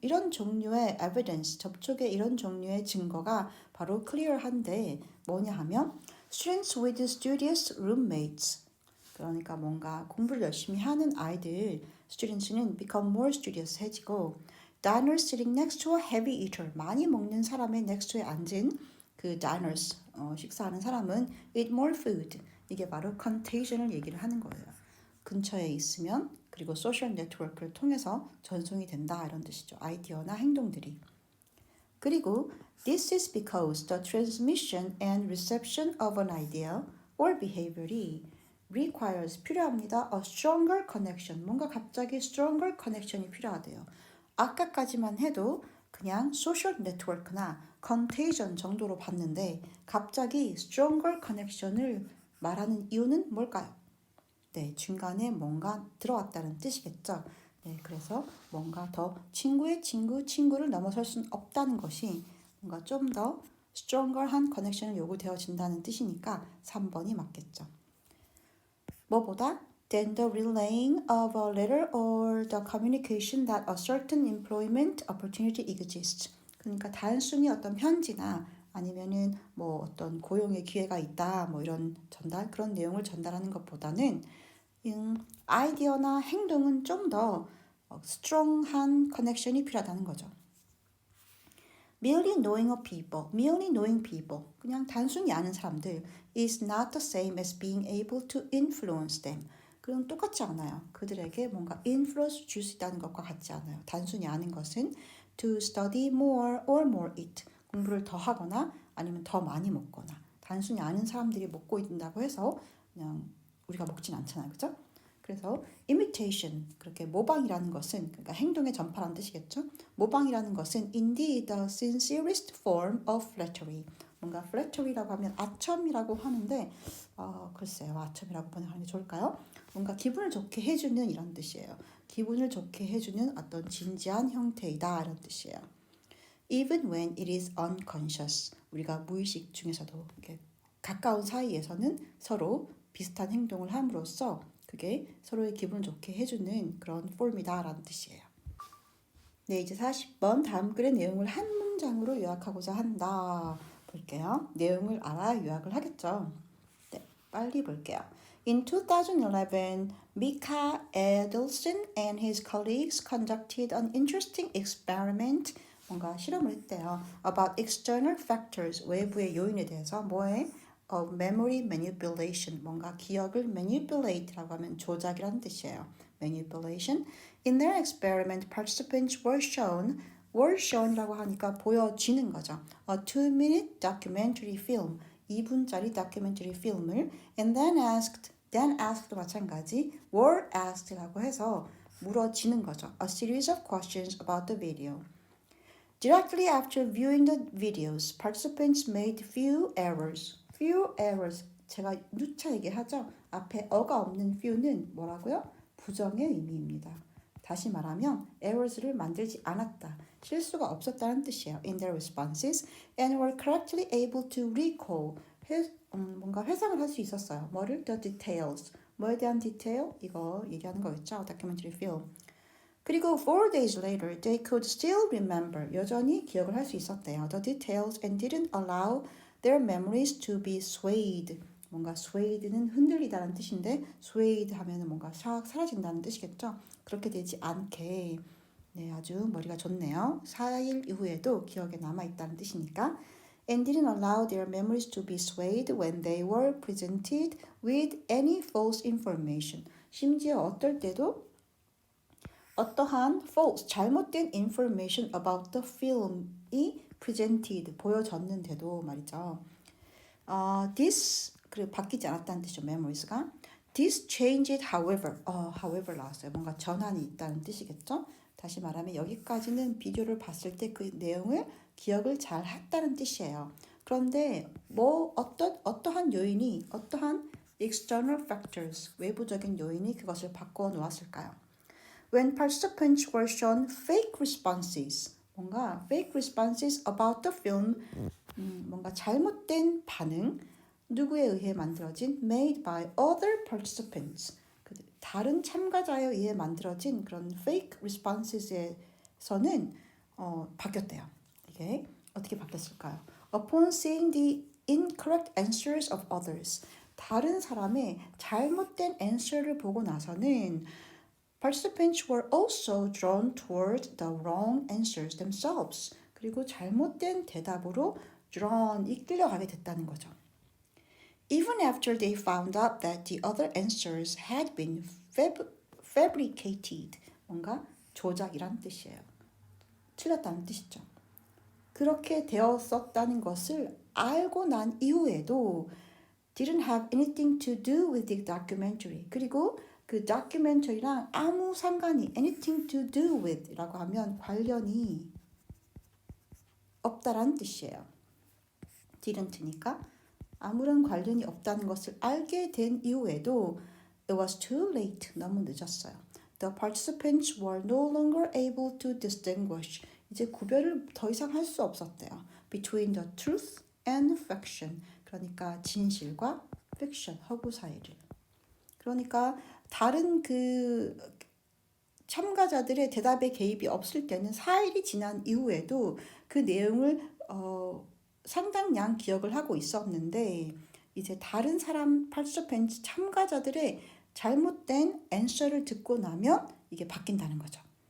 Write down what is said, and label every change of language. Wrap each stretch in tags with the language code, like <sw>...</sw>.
<ko>종류의 evidence, 접촉의 이런 종류의 증거가 바로 clear한데 뭐냐 하면</ko> <en>students with studious roommates,</en> <ko>그러니까 뭔가 공부를 열심히 하는 아이들, students는</ko> <en>become more studious</en> <ko>해지고</ko> <en>diners sitting next to a heavy eater,</en> <ko>많이 먹는 사람의 next에 앉은 그 diners, 식사하는 사람은</ko> <en>eat more food,</en> <ko>이게 바로 contagion을 얘기를 하는 거예요. 근처에 있으면 그리고 소셜 네트워크를 통해서 전송이 된다 이런 뜻이죠. 아이디어나 행동들이.</ko> <en>그리고 this is because the transmission and reception of an idea or behavior이 requires 필요합니다. A stronger connection.</en> <ko>뭔가 갑자기 stronger connection이 필요하대요. 아까까지만 해도 그냥 소셜 네트워크나 contagion 정도로 봤는데 갑자기 stronger connection을 말하는 이유는 뭘까요? 네, 중간에 뭔가 들어왔다는 뜻이겠죠. 네, 그래서 뭔가 더 친구의 친구를 넘어설 수는 없다는 것이 뭔가 좀 더 stronger한 커넥션을 요구되어진다는 뜻이니까 3번이 맞겠죠.</ko> <en>뭐보다 than the relaying of a letter or the communication that a certain employment opportunity exists.</en> <ko>그러니까 단순히 어떤 편지나 아니면은 뭐 어떤 고용의 기회가 있다 뭐 이런 전달 그런 내용을 전달하는 것보다는 아이디어나 행동은 좀 더 스트롱한 커넥션이 필요하다는 거죠.</ko> <en>Merely knowing people,</en> <ko>그냥 단순히 아는 사람들</ko> <en>is not the same as being able to influence them.</en> <ko>그럼 똑같지 않아요. 그들에게 뭔가 influence 줄 수 있다는 것과 같지 않아요. 단순히 아는 것은</ko> <en>to study more or more eat,</en> <ko>공부를 더 하거나 아니면 더 많이 먹거나 단순히 아는 사람들이 먹고 있다고 해서 그냥 우리가 먹진 않잖아요. 그죠? 그래서 imitation, 그렇게 모방이라는 것은 그러니까 행동의 전파라는 뜻이겠죠. 모방이라는 것은</ko> <en>indeed the sincerest form of flattery.</en> <ko>뭔가 flattery라고 하면 아첨이라고 하는데 글쎄요. 아첨이라고 번역하는 게 좋을까요? 뭔가 기분을 좋게 해주는 이런 뜻이에요. 기분을 좋게 해주는 어떤 진지한 형태이다 이런 뜻이에요.</ko> <en>Even when it is unconscious.</en> <ko>우리가 무의식 중에서도 이렇게 가까운 사이에서는 서로 비슷한 행동을 함으로써 그게 서로의 기분을 좋게 해주는 그런 폼이다라는 뜻이에요. 네, 이제 40번 다음 글의 내용을 한 문장으로 요약하고자 한다. 볼게요. 내용을 알아야 요약을 하겠죠. 네, 빨리 볼게요.</ko> <en>In 2011, Mika Edelson and his colleagues conducted an interesting experiment.</en> <ko>뭔가 실험을 했대요.</ko> <en>About external factors,</en> <ko>외부의 요인에 대해서 뭐에?</ko> <en>of memory manipulation,</en> <ko>뭔가 기억을 manipulate라고 하면 조작이라는 뜻이에요.</ko> <en>manipulation. In their experiment, participants were shown이라고</en> <ko>하니까 보여지는 거죠.</ko> <en>A 2-minute documentary film, 2분짜리 다큐멘터리 필름을 and then asked 마찬가지, were asked라고 해서 물어지는 거죠. A series of questions about the video. Directly after viewing the videos, participants made few errors,</en> <ko>제가 누차 얘기하죠. 앞에 어가 없는 few는 뭐라고요? 부정의 의미입니다. 다시 말하면 errors를 만들지 않았다. 실수가 없었다는 뜻이에요.</ko> <en>In their responses and were correctly able to recall.</en> <ko>뭔가 회상을 할 수 있었어요. 뭐를?</ko> <en>The details.</en> <ko>뭐에 대한 디테일? 이거 얘기하는 거겠죠. 다큐멘터리 필름.</ko> <en>그리고 4 days later, they could still remember.</en> <ko>여전히 기억을 할 수 있었대요.</ko> <en>The details and didn't allow their memories to be swayed.</en> <ko>뭔가 swayed는 흔들리다는 뜻인데 swayed 하면은 뭔가 싹 사라진다는 뜻이겠죠. 그렇게 되지 않게 네, 아주 머리가 좋네요. 4일 이후에도 기억에 남아있다는 뜻이니까</ko> <en>and didn't allow their memories to be swayed when they were presented with any false information.</en> <ko>심지어 어떨 때도 어떠한 false, 잘못된</ko> <en>information about the film</en> <ko>이 presented, 보여졌는데도 말이죠. This, 그리고 바뀌지 않았다는 뜻이죠. memories가.</ko> <en>This changed however.</en> <ko>however 나왔어요. 뭔가 전환이 있다는 뜻이겠죠. 다시 말하면 여기까지는 비디오를 봤을 때 그 내용을 기억을 잘 했다는 뜻이에요. 그런데 뭐 어떠한 요인이 어떠한 external factors, 외부적인 요인이 그것을 바꿔 놓았을까요?</ko> <en>When participants were shown fake responses,</en> <ko>뭔가 fake responses about the film, 뭔가 잘못된 반응, 누구에 의해 만들어진</ko> <en>made by other participants,</en> <ko>다른 참가자에 의해 만들어진 그런 fake responses에서는 바뀌었대요. 이게 어떻게 바뀌었을까요?</ko> <en>Upon seeing the incorrect answers of others,</en> <ko>다른 사람의 잘못된</ko> <en>answer를 보고 나서는 participants were also drawn toward the wrong answers themselves.</en> <ko>그리고 잘못된 대답으로 drawn, 이끌려가게 됐다는 거죠.</ko> <en>Even after they found out that the other answers had been fabricated,</en> <ko>뭔가 조작이란 뜻이에요. 틀렸다는 뜻이죠. 그렇게 되었었다는 것을 알고 난 이후에도</ko> <en>didn't have anything to do with the documentary.</en> <ko>그리고 그 다큐멘터리랑 아무 상관이</ko> <en>anything to do with</en> <ko>라고 하면 관련이 없다라는 뜻이에요. didn't니까 아무런 관련이 없다는 것을 알게 된 이후에도</ko> <en>it was too late.</en> <ko>너무 늦었어요.</ko> <en>The participants were no longer able to distinguish.</en> <ko>이제 구별을 더 이상 할 수 없었대요.</ko> <en>Between the truth and fiction.</en> <ko>그러니까 진실과 fiction, 허구 사이를. 그러니까 다른 그 참가자들의 대답에 개입이 없을 때는 4일이 지난 이후에도 그 내용을 상당량 기억을 하고 있었는데 이제 다른 사람 participants 참가자들의 잘못된 answer를 듣고 나면 이게 바뀐다는 거죠.</ko>